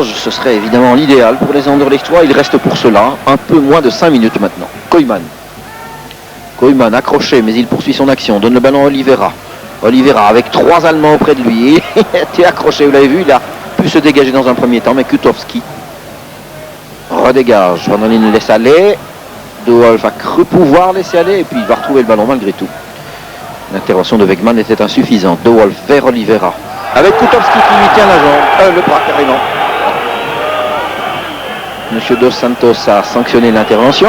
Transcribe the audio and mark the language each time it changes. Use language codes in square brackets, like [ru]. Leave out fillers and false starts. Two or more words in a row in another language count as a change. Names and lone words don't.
[fr] Ce serait évidemment l'idéal pour les Anderlechtois. Il reste pour cela un peu moins de 5 minutes maintenant. Koyman. Koyman accroché, mais il poursuit son action. Donne le ballon à Oliveira. Oliveira avec 3 Allemands auprès de lui. Il était accroché, vous l'avez vu. Il a pu se dégager dans un premier temps, mais Kutowski redégage. Van der Linden laisse aller. De Wolf a cru pouvoir laisser aller et puis il va retrouver le ballon malgré tout. L'intervention de Wegman était insuffisante. De Wolf vers Oliveira. Avec Kutowski qui lui tient la jambe, le bras carrément. Monsieur Dos Santos a sanctionné l'intervention.